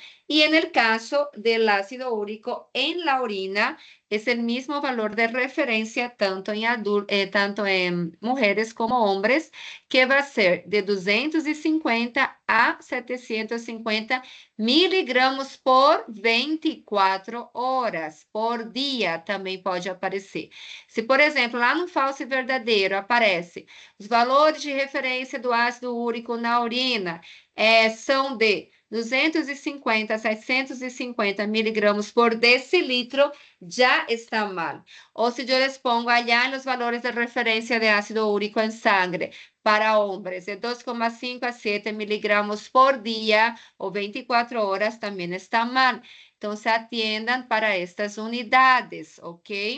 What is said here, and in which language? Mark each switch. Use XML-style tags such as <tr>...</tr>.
<es>Y en el caso del ácido úrico en la orina, es el mismo valor de referencia tanto en mujeres como hombres, que va a ser de 250 a 750 miligramos por 24 horas,</es> <pt>por dia também pode aparecer. Se, por exemplo, lá no falso e verdadeiro aparece os valores de referência do ácido úrico na urina são de 250 a 750 miligramos por decilitro,</pt> <es>ya está mal. O si yo les pongo allá en los valores de referencia de ácido úrico en sangre para hombres de 2,5 a 7 miligramos por día o 24 horas, también está mal. Entonces atiendan para estas unidades, ¿ok?</es>